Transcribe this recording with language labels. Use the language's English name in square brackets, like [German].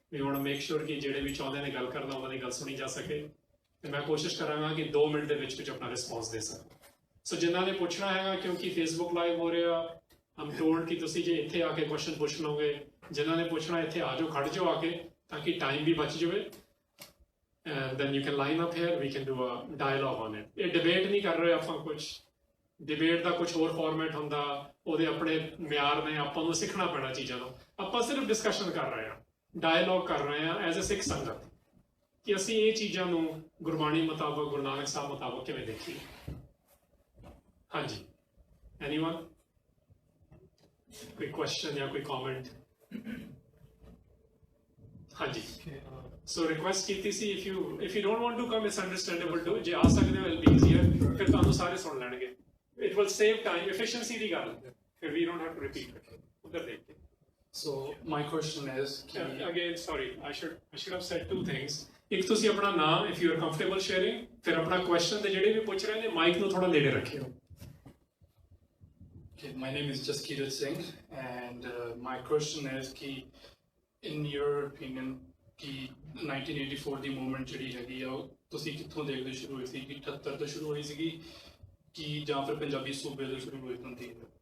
[English] we want to make sure [Punjabi] ਕਿ ਜਿਹੜੇ ਵੀ ਚਾਹੁੰਦੇ ਨੇ ਗੱਲ ਕਰਨਾ, ਉਹਨਾਂ ਦੀ ਗੱਲ ਸੁਣੀ ਜਾ ਸਕੇ। ਤੇ ਮੈਂ ਕੋਸ਼ਿਸ਼ ਕਰਾਂਗਾ ਕਿ 2 ਮਿੰਟ ਦੇ ਵਿੱਚ ਆਪਣਾ ਰਿਸਪੌਂਸ ਦੇ ਸਕਾਂ। ਸੋ ਜਿਨ੍ਹਾਂ ਨੇ ਪੁੱਛਣਾ ਹੈਗਾ, ਕਿਉਂਕਿ ਫੇਸਬੁੱਕ ਲਾਈਵ ਹੋ ਰਿਹਾ, ਹਮ ਟੋਲਡ ਕਿ ਤੁਸੀਂ ਜੇ ਇੱਥੇ ਆ ਕੇ ਕੁਐਸਚਨ ਪੁੱਛ ਲਓਗੇ। ਜਿਨ੍ਹਾਂ ਨੇ ਪੁੱਛਣਾ ਇੱਥੇ ਆ ਜਾਓ, ਖੜ ਜਾਓ ਆ ਕੇ, ਤਾਂ ਕਿ ਟਾਈਮ ਵੀ ਬਚ ਜਾਵੇ। [English] And then you can line up here, we can do a dialogue on it। [Punjabi] ਇਹ ਡਿਬੇਟ ਨਹੀਂ ਕਰ ਰਹੇ ਆਪਾਂ, ਕੁਝ ਡਿਬੇਟ ਦਾ ਕੁਝ ਹੋਰ ਫਾਰਮੈਟ ਹੁੰਦਾ, ਉਹਦੇ ਆਪਣੇ ਮਿਆਰ ਨੇ, ਆਪਾਂ ਨੂੰ ਸਿੱਖਣਾ ਪੈਣਾ ਚੀਜ਼ਾਂ ਨੂੰ। ਆਪਾਂ ਸਿਰਫ ਡਿਸਕਸ਼ਨ ਕਰ ਰਹੇ ਹਾਂ, ਡਾਇਲੌਗ ਕਰ ਰਹੇ ਹਾਂ ਐਜ਼ ਅ ਸਿੱਖ ਸੰਗਤ। कि ਅਸੀਂ ਇਹ ਚੀਜ਼ਾਂ ਨੂੰ ਗੁਰਬਾਣੀ ਮੁਤਾਬਕ ਗੁਰੂ ਨਾਨਕ ਸਾਹਿਬ ਮੁਤਾਬਕ ਕਿਵੇਂ ਦੇਖੀਏ। ਹਾਂਜੀ, ਐਨੀਵਨ ਕੋਈ ਕੁਐਸਚਨ ਜਾਂ ਕੋਈ ਕਮੈਂਟ? ਹਾਂਜੀ, ਸੋ ਰਿਕੁਐਸਟ ਕੀਤੀ ਸੀ [English] if you don't want to come it's understandable too, [Punjabi] ਜੇ ਆ ਸਕਦੇ ਹੋ [English] it'll be easier, [Punjabi] ਫਿਰ ਤੁਹਾਨੂੰ ਸਾਰੇ ਸੁਣ ਲੈਣਗੇ, [English] it will save time, efficiency ਦੀ ਗੱਲ, ਫਿਰ we don't have to repeat it, [Punjabi] ਉਧਰ ਦੇਖ ਕੇ। [English] So my question is, again sorry, I should have said two things, [Punjabi] ਇੱਕ ਤੁਸੀਂ ਆਪਣਾ ਨਾਮ [English] if you are comfortable sharing, [Punjabi] ਫਿਰ ਆਪਣਾ question ਤੇ ਜਿਹੜੇ ਵੀ ਪੁੱਛ ਰਹੇ ਨੇ ਮਾਈਕ ਨੂੰ ਥੋੜਾ ਨੇੜੇ ਰੱਖਿਓ। [English] Okay, my name is Jaskirat Singh, and my question is [Punjabi] कि [English] in your opinion [Punjabi] कि 1984 ਦੀ ਮੂਵਮੈਂਟ ਜਿਹੜੀ ਹੈਗੀ ਆ ਉਹ ਤੁਸੀਂ ਕਿੱਥੋਂ ਦੇਖਦੇ ਸ਼ੁਰੂ ਹੋਈ ਸੀ, ਕਿ 78 ਤੋਂ ਸ਼ੁਰੂ ਹੋਈ ਸੀਗੀ ਕਿ ਜਾਂ ਫਿਰ ਪੰਜਾਬੀ ਸੂਬੇ ਤੋਂ ਸ਼ੁਰੂ ਹੋਈ ਹੁੰਦੀ ਹੈ?